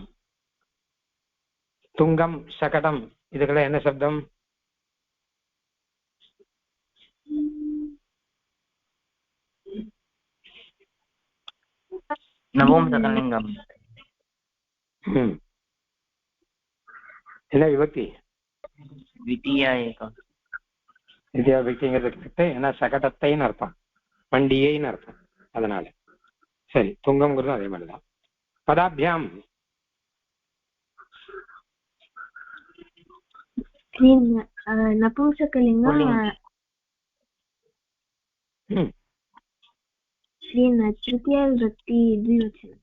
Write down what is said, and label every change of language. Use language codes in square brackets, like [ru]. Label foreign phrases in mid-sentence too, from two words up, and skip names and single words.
[ta] துங்கம் சகடம் இதுக்கெல்லாம் என்ன சப்தம்? நவோம்சகலிங்கம். என்ன விபக்தி? द्वितीया एक. द्वितीया விபக்திங்கிறது ஏன்னா சகடத்தைன்னு அர்த்தம், வண்டியைன்னு அர்த்தம். அதனால சரி, துங்கம்ங்கிறதும் அதே மாதிரிதான். பதாபியாம் [sa] नपुंसकलिङ्गम् तृतीया विभक्ति द्विवचनम्.